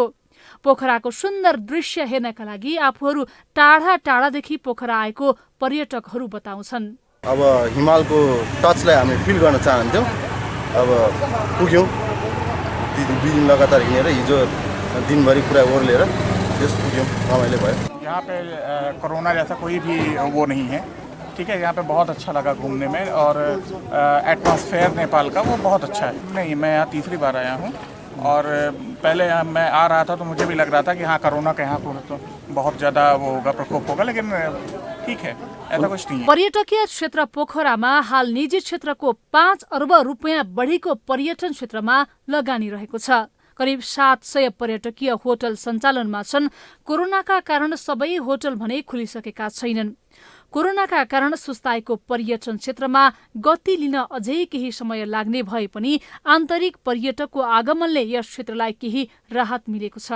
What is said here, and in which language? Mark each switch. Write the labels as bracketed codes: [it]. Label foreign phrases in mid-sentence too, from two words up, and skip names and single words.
[ne] पोखराको सुन्दर दृश्य हेर्नका लागि आफूहरू टाढा टाढादेखि पोखरा आएको पर्यटकहरू बताउँछन्। अब हिमालको टचलाई हामी फिल गर्न चाहन्थ्यौँ। अब पुग्यौँ, 2 दिन लगातार हिँडेर हिजो दिनभरि पुरा ओर्लेर त्यस पुग्यौँ, रमाइलो भयो। [hi] यहाँ पे कोरोना जैसा कोई भी वो नहीं है, ठीक है। यहाँ पे बहुत अच्छा लगा घूमने में और एटमॉस्फेयर नेपाल का वो बहुत अच्छा है। नहीं, मैं यहाँ तीसरी बार आया हूँ और पहले मैं आ रहा था तो मुझे भी लग रहा था कि हाँ कोरोना का यहाँ तो बहुत ज़्यादा वो होगा, प्रकोप होगा, लेकिन ठीक है, ऐसा कुछ नहीं है। [ne] पर्यटकीय क्षेत्र पोखरामा हाल निजी क्षेत्रको 5 अर्ब रुपियाँ बढीको पर्यटन क्षेत्रमा लगानी रहेको छ। करिब 700 पर्यटकीय होटल सञ्चालनमा छन्। कोरोनाका कारण सबै होटल भने खुलिसकेका छैनन्। कोरोनाका कारण सुस्ताएको पर्यटन क्षेत्रमा गति लिन अझै केही समय लाग्ने भए पनि आन्तरिक पर्यटकको आगमनले यस क्षेत्रलाई केही राहत मिलेको छ।